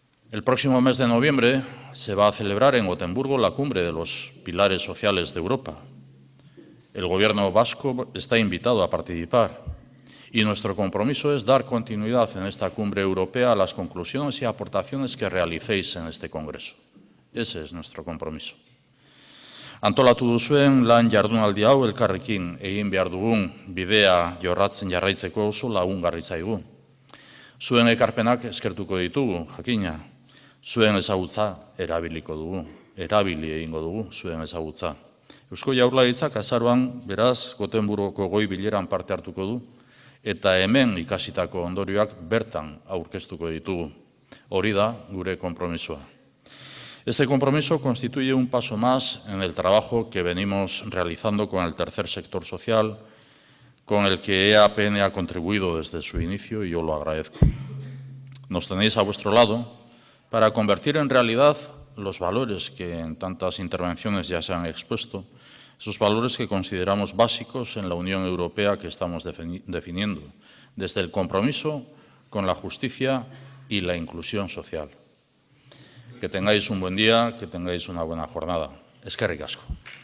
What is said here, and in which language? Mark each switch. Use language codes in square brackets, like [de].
[es] El próximo mes de noviembre se va a celebrar en Gotemburgo la cumbre de los pilares sociales de Europa. El Gobierno vasco está invitado a participar y nuestro compromiso es dar continuidad en esta cumbre europea a las conclusiones y aportaciones que realicéis en este Congreso. Ese es nuestro compromiso. [eu] Antolatu duzuen lan jardunaldi hau elkarrekin egin behar dugun bidea jorratzen jarraitzeko oso lagungarri zaigu. Zuen ekarpenak eskertuko ditugu, jakina. Zuen ezagutza erabiliko dugu, erabili egingo dugu zuen ezagutza. Eusko Jaurlaritzak azaroan, beraz, Gotemburgoko goi bileran parte hartuko du, eta hemen ikasitako ondorioak bertan aurkeztuko ditugu. Hori da gure konpromisoa. [es] Este compromiso constituye un paso más en el trabajo que venimos realizando con el tercer sector social, con el que EAPN ha contribuido desde su inicio y yo lo agradezco. Nos tenéis a vuestro lado para convertir en realidad los valores que en tantas intervenciones ya se han expuesto, esos valores que consideramos básicos en la Unión Europea que estamos definiendo, desde el compromiso con la justicia y la inclusión social. Que tengáis un buen día, que tengáis una buena jornada. [eu] Eskerrik asko.